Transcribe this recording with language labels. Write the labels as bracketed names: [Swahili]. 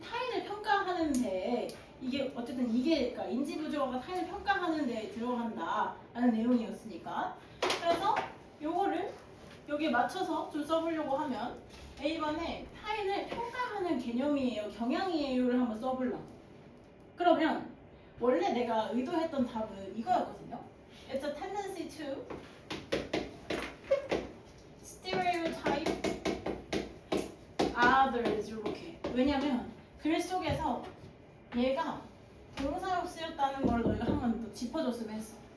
[Korean] 타인을 평가하는데 이게 어쨌든 이게 그러니까 인지부조화가 타인을 평가하는 데 들어간다라는 내용이었으니까. 그래서 요거를 여기에 맞춰서 좀 써보려고 하면 A번에 타인을 평가하는 개념이에요, 경향이에요를 한번 써보려고. 그러면 원래 내가 의도했던 답은 이거였거든요. [English] It's a tendency to stereotype others [Korean] 이렇게. 왜냐면 글 속에서 얘가 동사로 쓰였다는 걸 너희가 한번 더 짚어줬으면 했어.